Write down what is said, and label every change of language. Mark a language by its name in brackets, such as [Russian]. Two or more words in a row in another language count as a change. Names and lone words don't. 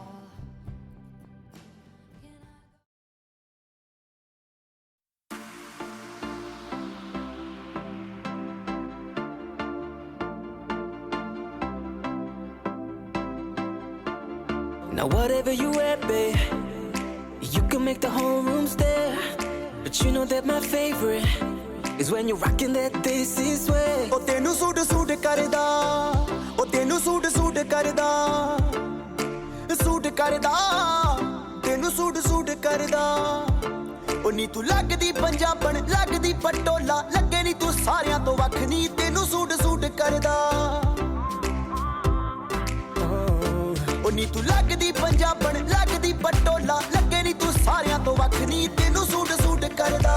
[English] Now whatever you at, babe, you can make the whole room stare. But you know that my favorite is when you're rocking that this is way. [Punjabi] ਓ ਤੈਨੂੰ ਸੂਟ ਕਰਦਾ, ਓ ਤੈਨੂੰ ਸੂਟ ਕਰਦਾ, ਤੈਨੂੰ ਸੂਟ ਕਰਦਾ. ਓ ਨੀ ਤੂੰ ਲਗਦੀ ਪੰਜਾਬਣ, ਲਗਦੀ ਪਟੋਲਾ, ਲੱਗੇ ਨੀ ਤੂੰ ਸਾਰਿਆਂ ਤੋਂ ਵੱਖ ਨੀ, ਤੈਨੂੰ ਸੂਟ ਕਰਦਾ। ਓ ਨੀ ਤੂੰ ਲਗਦੀ ਪੰਜਾਬਣ, ਲਗਦੀ ਪਟੋਲਾ, ਲੱਗੇ ਨੀ ਤੂੰ ਸਾਰਿਆਂ ਤੋਂ ਵੱਖ ਨੀ, ਤੈਨੂੰ ਸੂਟ ਕਰਦਾ।